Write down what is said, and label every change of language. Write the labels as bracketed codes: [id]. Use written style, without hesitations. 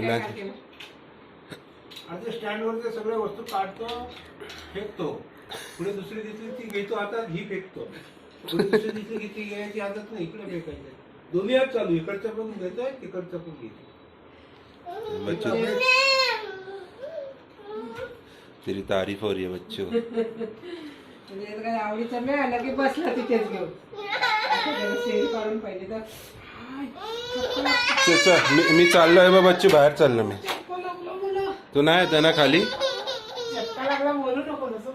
[mr] Reliance. काय केलं. आता स्टँडवर सगळ्या वस्तू काढतो, फेकतो. पुढे दुसरी दिसली ती घेतो, आता ही फेकतो. पुढे दुसरी दिसली की ती घ्यायची आदत नाही, इकडे फेकायचं. दोन्ही हात चालू, इकडचं पण घेतोय, तिकडचं पण घेतो. [hi] बच्चू तेरी तारीफ हो रही है बच्चू. [mr] म्हणजे काय आवडीचं मिळालं की बसला तिथेच घेऊन. सेल काढून पाहिजे तर चल मी चाललोय बा बच्चू, बाहेर चाललो मी. तू नाही येते ना खाली. चटका लागला बोलू नको.